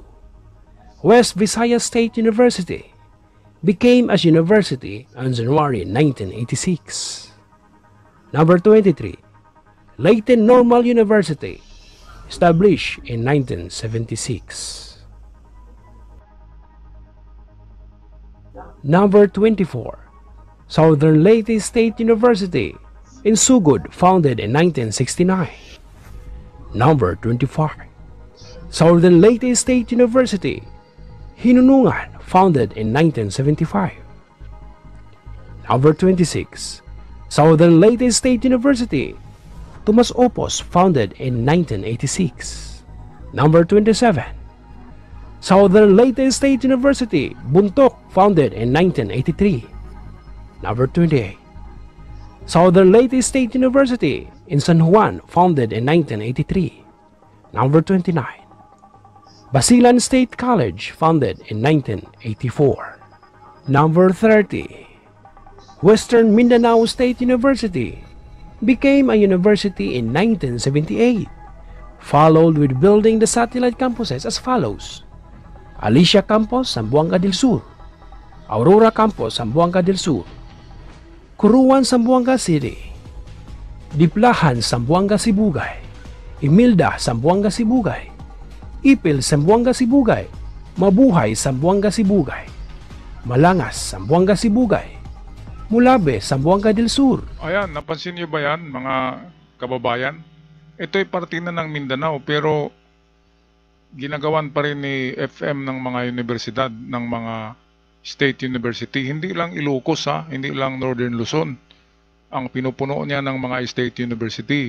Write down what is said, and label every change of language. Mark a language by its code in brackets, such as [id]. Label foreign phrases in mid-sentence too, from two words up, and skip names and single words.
[en] West Visayas State University, became as university on January 1986. Number 23. Leyte Normal University, established in 1976. Number 24. Southern Leyte State University in Sugod, founded in 1969. Number 25. Southern Leyte State University, Hinunungan, founded in 1975. Number 26. Southern Leyte State University, Tomas Opos, founded in 1986. Number 27. Southern Leyte State University, Buntok, founded in 1983. Number 28. Southern Leyte State University in San Juan, founded in 1983. Number 29. Basilan State College, founded in 1984. Number 30. Western Mindanao State University became a university in 1978, followed with building the satellite campuses as follows: Alicia Campus, Zamboanga del Sur; Aurora Campus, Zamboanga del Sur; Curuan, Zamboanga City; Diplahan, Zamboanga Sibugay; Imilda, Zamboanga Sibugay; Ipil, Zamboanga Sibugay; Mabuhay, Zamboanga Sibugay; Malangas, Zamboanga Sibugay; Mulabe, Zamboanga del Sur. [tl] Ayan, napansin niyo ba yan, mga kababayan? Ito'y parte na ng Mindanao, pero ginagawan pa rin ni FM ng mga universidad, ng mga [en] state university. [tl] Hindi lang Ilocos, hindi lang Northern Luzon ang pinupuno niya ng mga [en] state university.